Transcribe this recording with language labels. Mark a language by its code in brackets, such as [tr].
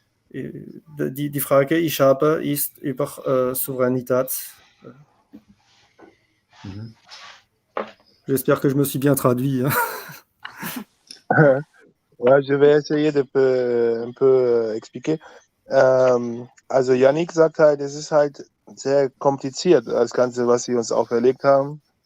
[de] Die Frage, ich habe, ist über Souveränität. [fr] J'espère que je me suis bien traduit. Ouais, je vais essayer de un peu expliquer. [de] Also Yannick sagt halt, es ist halt sehr kompliziert, das Ganze, was sie uns auferlegt haben.